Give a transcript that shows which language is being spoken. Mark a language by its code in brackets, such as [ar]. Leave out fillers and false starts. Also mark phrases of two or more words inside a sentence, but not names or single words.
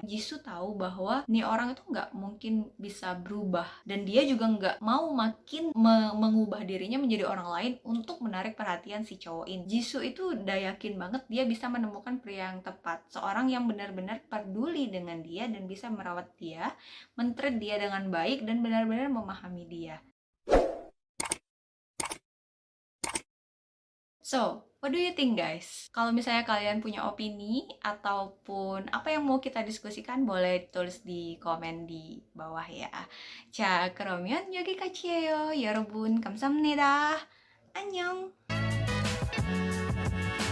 [id] Jisoo tahu bahwa nih orang itu nggak mungkin bisa berubah dan dia juga nggak mau makin mengubah dirinya menjadi orang lain untuk menarik perhatian si cowok ini. Jisoo itu udah yakin banget dia bisa menemukan pria yang tepat, seorang yang benar-benar peduli dengan dia dan bisa merawat dia, men-treat dia dengan baik dan benar-benar memahami dia. [en] So, what do you think guys? [id] Kalau misalnya kalian punya opini ataupun apa yang mau kita diskusikan boleh tulis di komen di bawah ya. [ko] 자, 그러면 여기까지예요. 여러분, 감사합니다. 안녕.